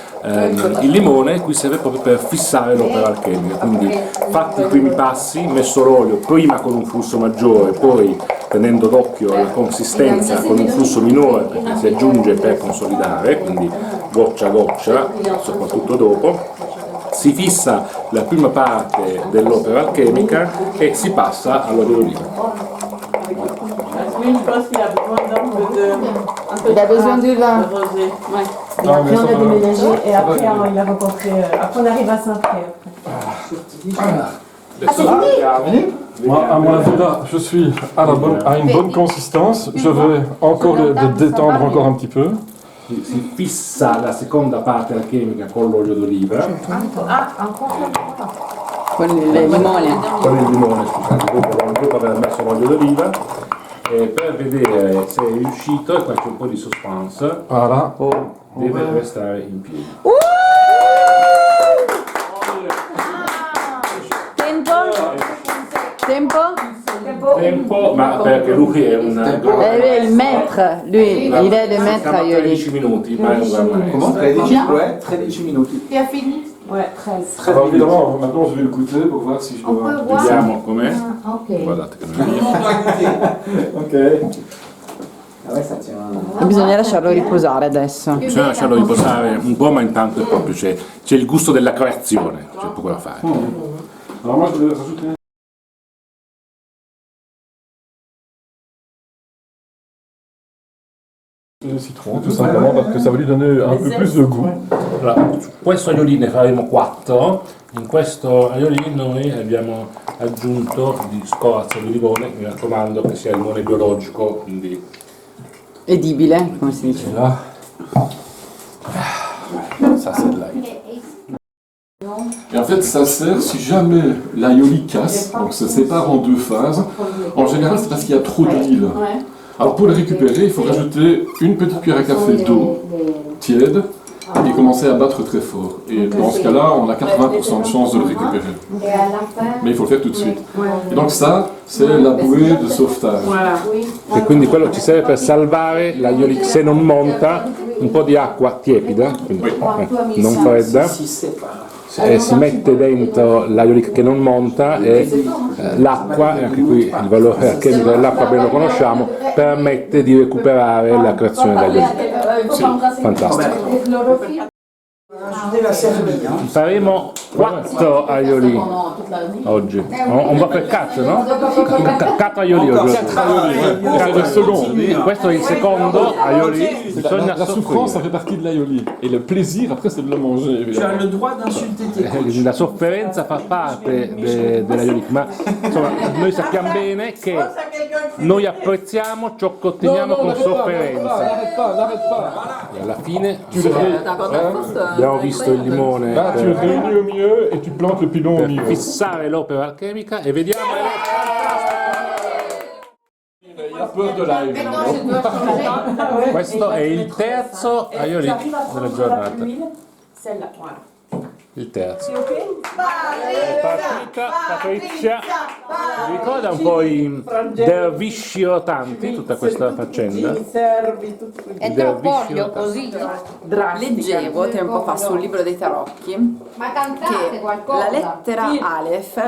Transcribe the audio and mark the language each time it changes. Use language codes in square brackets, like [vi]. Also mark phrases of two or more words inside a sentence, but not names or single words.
[it] Il limone qui serve proprio per fissare l'opera alchemica, quindi fatti i primi passi, messo l'olio prima con un flusso maggiore, poi tenendo d'occhio la consistenza con un flusso minore perché si aggiunge per consolidare, quindi goccia a goccia, soprattutto dopo, si fissa la prima parte dell'opera alchemica e si passa all'olio d'oliva. [fr] Oui, je pense qu'il a besoin d'un peu de... Il a besoin du vin. rosé. Ouais. Non, Après, mais on ça a va. déménagé et Ça après, va. il a rencontré... Après, on arrive à Saint-Pré. Moi, à mon avis, là, je suis à une bonne consistance. Je vais encore le détendre encore un petit peu. [it] Si fissa la seconda parte alchemica con l'olio d'oliva, Con il limone. con il limone, scusate, dopo aver messo l'olio d'oliva, per vedere se è riuscito, e qua c'è un po' di suspense, Voilà. deve restare in piedi. Tempo, ma perché lui è un... Lui è il maître, lui, il è il maître aioli. 13 minuti, ma è un gran maestro. [fr] Comment 13 Ouais, 13 minuti. Tu as fini? Ouais, 13. Alors évidemment, maintenant je vais le goûter pour voir si je dois... [it] Vediamo com'è. Ok. Guardate che meraviglia. [fr] Ok. Ah ouais, ça tient. [it] Bisogna lasciarlo riposare adesso. Bisogna lasciarlo riposare un po', ma intanto è proprio c'è il gusto della creazione, c'è poco da fare. [fr] Alors moi je vais rajouter... Le citron, tout simplement, parce que ça va lui donner un peu plus de goût. [it] Allora, su questo aioli ne faremo 4. In questo aioli noi abbiamo aggiunto di scorza di limone, mi raccomando che sia limone biologico, quindi Edibile, come si dice. [fr] Et là, ça c'est de l'ail. Et en fait, ça sert si jamais l'aioli casse, donc se sépare en deux phases. En général, c'est parce qu'il y a trop d'huile. Alors pour le récupérer, il faut rajouter une petite cuillère à café d'eau tiède et commencer à battre très fort. Et dans ce cas-là, on a 80% de chance de le récupérer. Mais il faut le faire tout de suite. Et donc ça, c'est la bouée de sauvetage. Voilà. [it] e quindi quello ci serve per salvare l'aioli se non monta, un po' di acqua tiepida, quindi, non fredda. Si mette dentro l'aiolic che non monta e l'acqua, e anche qui il valore alchemico dell'acqua ben lo conosciamo, permette di recuperare la creazione dell'aiolic. Fantastico. [fr] Ajouter la servie, hein. [it] Faremo 4 aioli oggi. [fr] On va [it] per 4, no? 4 aioli oggi. 4 secondi. Questo è il secondo aioli. Bisogna [fr] La souffrance, ça fait partie de l'aioli. Et le plaisir, après, c'est de le manger, Tu as évidemment. le droit d'insulter tes coachs. [it] La sofferenza fa parte dell'aiolic, ma insomma noi sappiamo bene che noi apprezziamo ciò che otteniamo con sofferenza. [fr] N'arrête pas. [it] E alla fine [fr] Tu [it] abbiamo visto il limone [fr] Là, tu [it] per [fr] réunis au milieu et tu plantes le pilon au milieu. [it] fissare l'opera alchemica e vediamo. [fr] Il a peur de l'ail. [it] Questo è il terzo aiolic della giornata. [fr] Celle-là, voilà. [it] Il terzo. [fr] C'est ok? Patrizia. [it] Vi ricorda un po' i dervisci rotanti, tutta questa faccenda? E te un foglio così leggevo tempo fa sul libro dei tarocchi che la lettera Aleph è